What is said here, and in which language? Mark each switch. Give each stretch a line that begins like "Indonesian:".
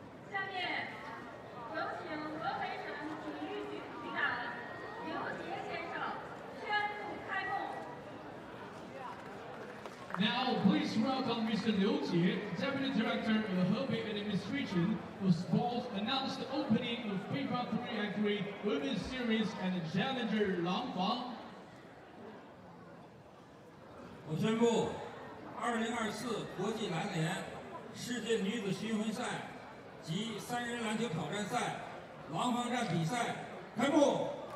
Chinese: 下面有请河北省体育局局长刘杰先生宣布开幕。
English: Now, please welcome Mr. Liu Jie, Deputy Director of the Hebei Administration of Sports, announce the opening of FIBA 3x3 Women's Series and Challenger Langfang.
Chinese: 我宣布，2024国际篮联世界女子巡回赛及3人篮球挑战赛廊坊站比赛开幕。